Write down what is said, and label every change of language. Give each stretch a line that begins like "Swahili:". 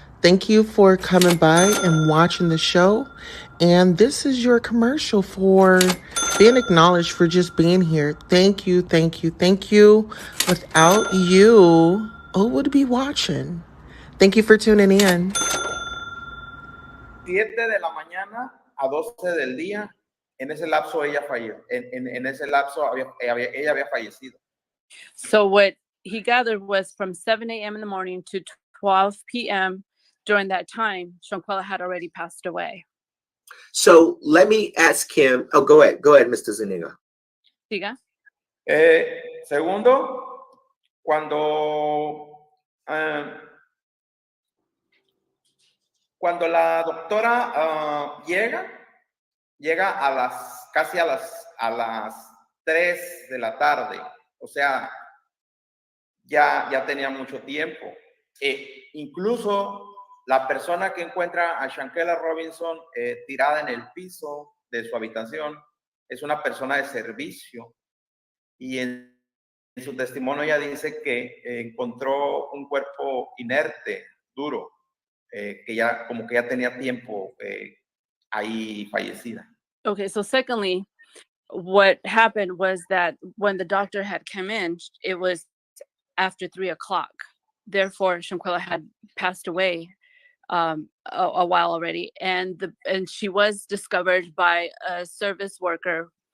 English: Thank you for coming by and watching the show. And this is your commercial for being acknowledged for just being here. Thank you, thank you, thank you. Without you, who would be watching? Thank you for tuning in.
Spanish: 7 de la mañana a 12 del día, en ese lapso ella falleció. En ese lapso ella había fallecido.
English: So what he gathered was from 7 a.m. in the morning to 12 p.m. During that time, Shanquella had already passed away. So let me ask him. Oh, go ahead, Mr. Zuniga.
Spanish: Siga. Segundo, cuando la doctora llega casi a las 3 de la tarde, o sea, ya tenía mucho tiempo. Incluso la persona que encuentra a Shanquella Robinson tirada en el piso de su habitación es una persona de servicio, y en su testimonio ella dice que encontró un cuerpo inerte, duro, que ya tenía tiempo ahí fallecida.
English: Okay, so secondly, what happened was that when the doctor had come in, it was after 3 o'clock. Therefore, Shanquella had passed away a while already, and she was discovered by a service worker.